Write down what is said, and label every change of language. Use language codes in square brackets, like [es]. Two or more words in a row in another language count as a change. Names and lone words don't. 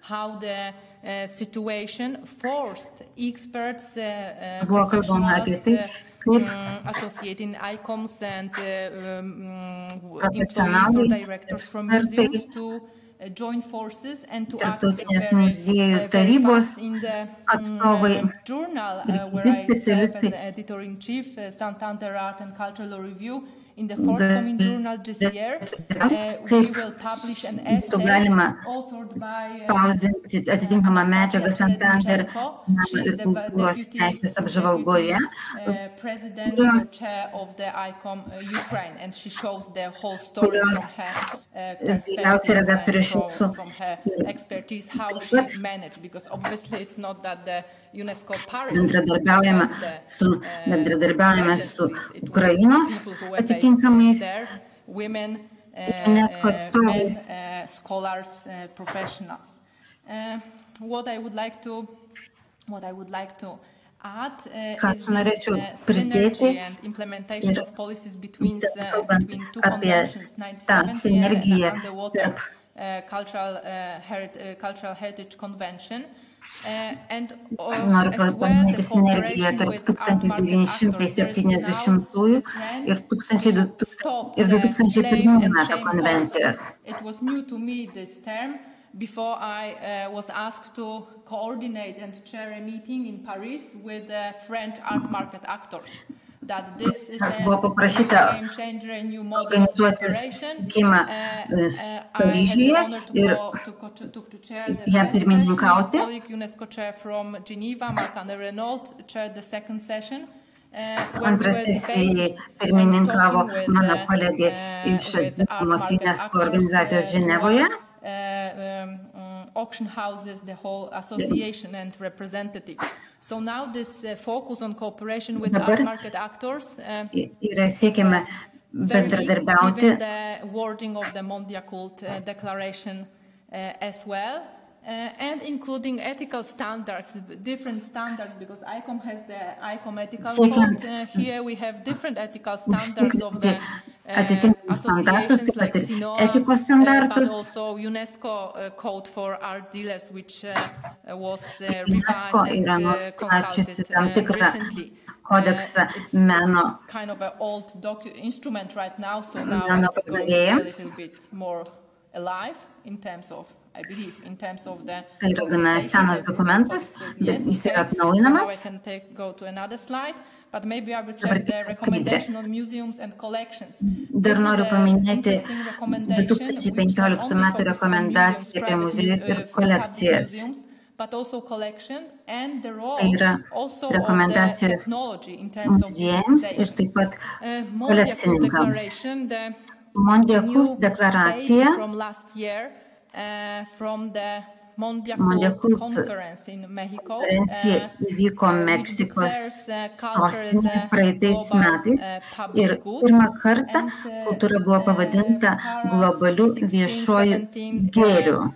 [lt] Buvo kalbama apie tai, kaip profesionaliai ekspertai, tarptautinės muziejų tarybos atstovai ir kiti specialistai [en] in the forthcoming journal this year, we will publish an essay authored by [lt] spausdinti atitinkamą medžiagą Santander meno ir kultūros teisės apžvalgoje. [en] President and chair of the ICOM Ukraine, and she shows the whole story from her perspective, from her expertise, how she managed, because obviously it's not that the UNESCO Paris [lt] bendradarbiaujame su Ukrainos atitinkamais [en] women, [lt] UNESCO atstovais, [en] scholars, professionals. What I would like to add is this synergy and implementation of policies between two conventions, 1970 and the Water Cultural Heritage Convention. [lt] Noriu paminėti sinergiją tarp 1970 ir 2001 metų konvencijos. [en] It was new to me this term before I was asked to coordinate and chair a meeting in Paris with French art market actors. That this is a game changer, a new model of cooperation. [lt] Paryžiuje ir jam pirmininkauti. [en] UNESCO chair from Geneva, Marc-André Renault, chaired the second session. [lt] Antrą sesiją pirmininkavo mano kolegė iš UNESCO organizacijos Ženevoje. [en] Auction houses, the whole association and representatives. So now this focus on cooperation with art market actors [lt] yra siekiama bendradarbiauti. [en] Given the wording of the Mondial Cult Declaration as well, and including ethical standards, different standards, because ICOM has the ICOM ethical code. Here we have different ethical standards of the associations like CINOA, but also UNESCO code for art dealers, which was revised and consulted recently. It's kind of an old instrument right now, so now it's going to be a little bit more alive in terms of, I believe, in terms of the... [lt] Tai yra gana senas dokumentas, bet jis yra atnaujinamas. [en] So I can go to another slide, but maybe I will check the recommendation on museums and collections. [lt] Dar noriu paminėti 2015 metų rekomendaciją apie muziejus ir kolekcijas. [en] But also collection and the role [lt] Tai yra rekomendacijos muziejams ir taip pat kolekcininkams. Mondial Cult deklaracija konferencija įvyko Meksikos sostinėje praeitais metais ir pirmą kartą kultūra buvo pavadinta globaliu viešuoju gėriu.